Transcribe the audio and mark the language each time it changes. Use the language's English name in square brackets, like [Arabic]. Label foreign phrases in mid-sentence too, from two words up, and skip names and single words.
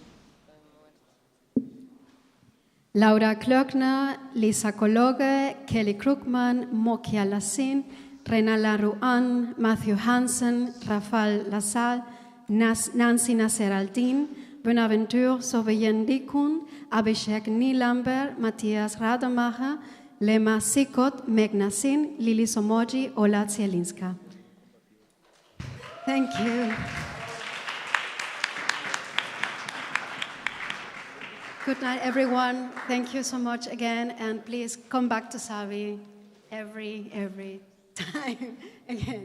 [English] Laura Klöckner, Lisa Kologe, Kelly Krugman, Mokia Lassin, Rena Laruan, Matthew Hansen, Rafael Lasal, Nancy Nasser Aldin, Bonaventure Sobeyen-Dikun, Abhishek Nilamber, Matthias Rademacher, Lema Sikot, Megna Sin, Lili Somoji, Ola Zielinska. Thank you. Good night, everyone. Thank you so much again, and please come back to Savi every time again.